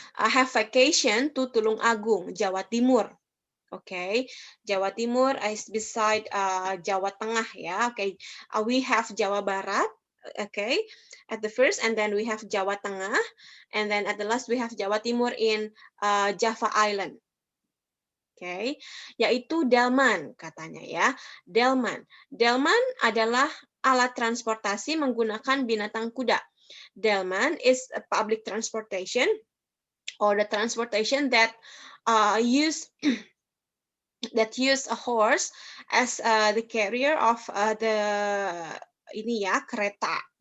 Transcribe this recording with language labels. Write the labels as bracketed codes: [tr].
[en] I have vacation to Tulung Agung, Jawa Timur. Okay, Jawa Timur is beside Jawa Tengah, ya. Okay, we have Jawa Barat, okay, at the first, and then we have Jawa Tengah, and then at the last we have Jawa Timur in Java Island. [id] Okay, yaitu delman katanya, ya. Delman adalah alat transportasi menggunakan binatang kuda. [en] Delman is a public transportation or the transportation that use a horse as the carrier of the kereta.